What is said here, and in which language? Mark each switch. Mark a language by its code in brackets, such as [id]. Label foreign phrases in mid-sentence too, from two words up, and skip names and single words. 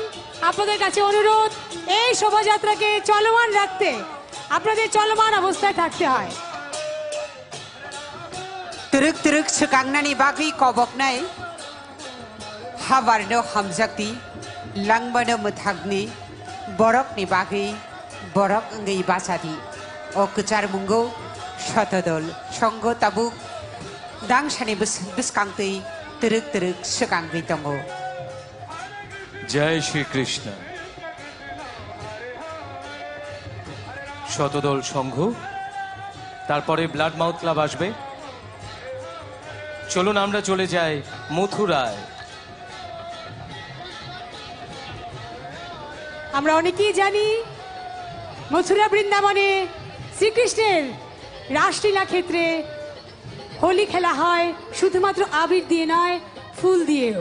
[bn] আপনাদের কাছে অনুরোধ, এই শোভাযাত্রাকে চলমান রাখতে আপনাদের চলমান অবস্থায় থাকতে হয়। [trp] Turuk turuk sekangnani bagi koboknai habarno hamjakti langbano muthagni borokni bagi borok ngai basadi o kecar munggo shotodol songgo tabuk dangsani biskangtei turuk turuk sekanggi tongo। [bn] জয় শ্রীকৃষ্ণ। শতদল সংঘ, তারপরে ব্লাড মাউথ ক্লাব আসবে। চলুন আমরা চলে যাই মথুরায়। আমরা অনেকেই জানি মথুরা বৃন্দাবনে শ্রীকৃষ্ণের রাসলীলা ক্ষেত্রে হোলি খেলা হয় শুধুমাত্র আবির দিয়ে নয়, ফুল দিয়েও।